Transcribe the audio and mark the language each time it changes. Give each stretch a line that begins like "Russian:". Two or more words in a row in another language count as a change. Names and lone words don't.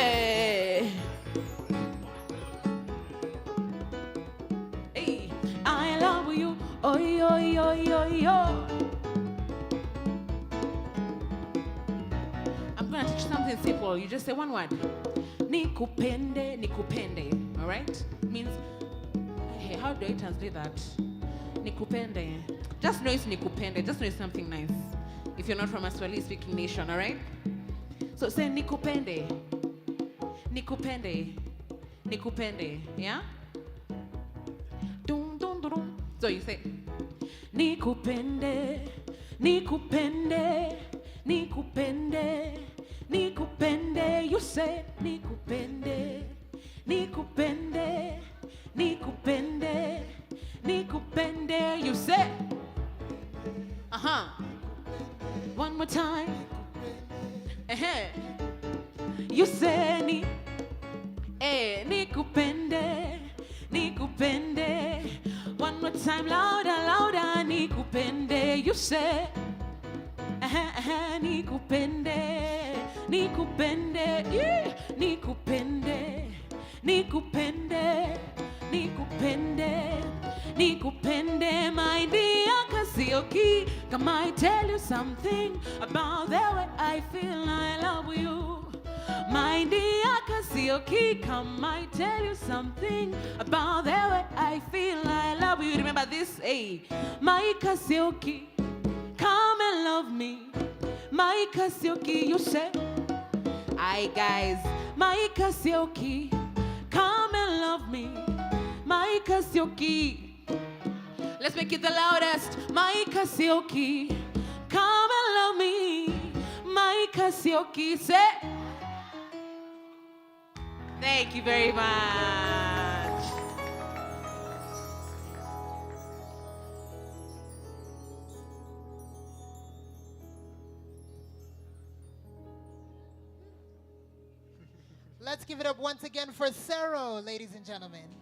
English: Hey, I love you, oh, yo, yo, yo, yo. I'm gonna teach you something simple. You just say one word.
Swahili: Nikupende, nikupende.
English: All right? It means, hey, how do I translate that? Nikupende. Just know it's nikupende. Just know it's something nice. If you're not from a Swahili-speaking nation, all right? So say
Swahili: nikupende. Nikupende.
English: Nikupende. Yeah? Dum, dum, dum, dum. So you say,
Swahili: nikupende, nikupende, nikupende, nikupende.
English: You say,
Swahili: nikupende, nikupende, nikupende, nikupende.
English: You say, one more time. You say,
Swahili: nikupende, nikupende.
English: One more time, louder, louder. Nikupende. You say,
Swahili: nikupende, nikupende, yeah. Nikupende, nikupende, nikupende, nikupende.
English: My dear Kasioki, come I tell you something about the way I feel I love you. My dear Kasioki, come I tell you something about the way I feel I love you. Remember this, hey, my Kasioki, come and love me. My Kasioki, you say, aye guys, my Kasioki, come and love me. My Kasioki, let's make it the loudest. My Kasioki, come and love me. My Kasioki, say. Thank you very much. Let's give it up once again for Cero, ladies and gentlemen.